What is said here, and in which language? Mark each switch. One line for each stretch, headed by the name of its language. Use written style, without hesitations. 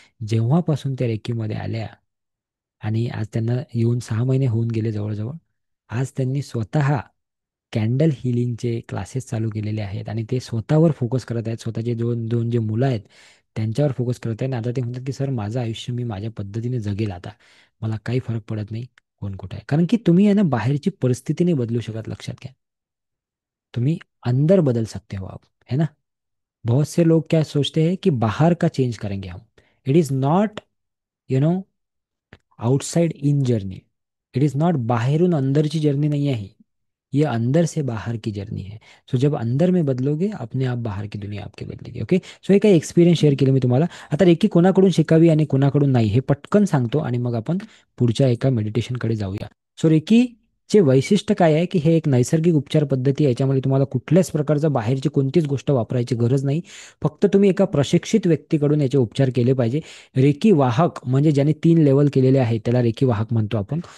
Marathi: जेव्हापासून त्या रेकीमध्ये आल्या, आणि आज त्यांना येऊन 6 महिने होऊन गेले जवळजवळ, आज त्यांनी स्वतः कॅन्डल हिलिंगचे क्लासेस चालू केलेले आहेत, आणि ते स्वतःवर फोकस करत आहेत. स्वतःचे दोन दोन जे मुलं आहेत त्यांच्यावर फोकस करत आहेत. आणि आता ते म्हणतात की सर माझं आयुष्य मी माझ्या पद्धतीने जगेल आता, मला काही फरक पडत नाही कोण कुठे आहे. कारण की तुम्ही आहे ना बाहेरची परिस्थिती नाही बदलू शकत, लक्षात घ्या.
Hindi: तुम्ही अंदर बदल सकते हो आप, है ना? बहुत से लोग क्या सोचते हैं कि बाहर का चेंज करेंगे हम.
English: It is not, you know, outside in journey. It is not
Marathi: बाहेरून अंदरची
Hindi: जर्नी नहीं है ही, ये अंदर से बाहर की जर्नी है. सो जब अंदर में बदलोगे, अपने आप बाहर की दुनिया आपकी बदलेगी.
Marathi: ओके, सो हे काही एक्सपिरियन्स शेअर केले मी तुम्हाला. आता रेकी कोणाकडून शिकावी आणि कोणाकडून नाही हे पटकन सांगतो, आणि मग आपण पुढच्या एका मेडिटेशनकडे जाऊया. सो रेकी चे वैशिष्ट्य काय आहे की हे एक नैसर्गिक उपचार पद्धती आहे. याच्यामध्ये तुम्हाला कुठल्याच प्रकारचं बाहेरची कोणतीच गोष्ट वापरायची गरज नाही. फक्त तुम्ही एका प्रशिक्षित व्यक्तीकडून याचे उपचार केले पाहिजे. रेकी वाहक म्हणजे ज्याने 3 लेवल केलेले आहेत त्याला रेकी वाहक म्हणतो आपण.